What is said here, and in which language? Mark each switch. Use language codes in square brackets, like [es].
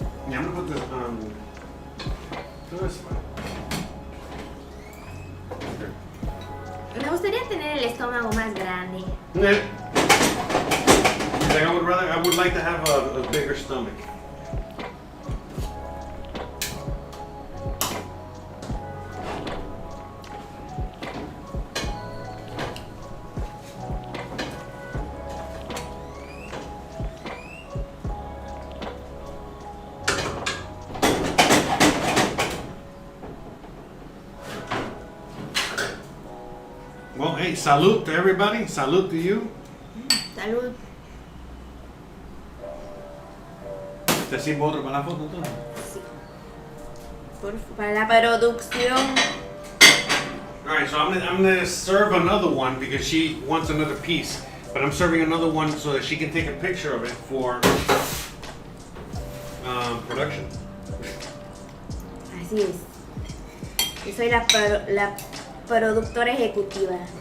[en] Yeah, I'm gonna put this this way. [es] Me gustaría tener el estómago más grande. [en] Yeah. Like I would like to have a bigger stomach. Well, hey, salute to everybody. Salute to you. [es] Salud. ¿Te sirvo otro para la foto entonces? Sí. Para la producción. [en] Alright, so I'm gonna serve another one because she wants another piece. But I'm serving another one so that she can take a picture of it for production. [es] Así es. Yo soy la productora ejecutiva.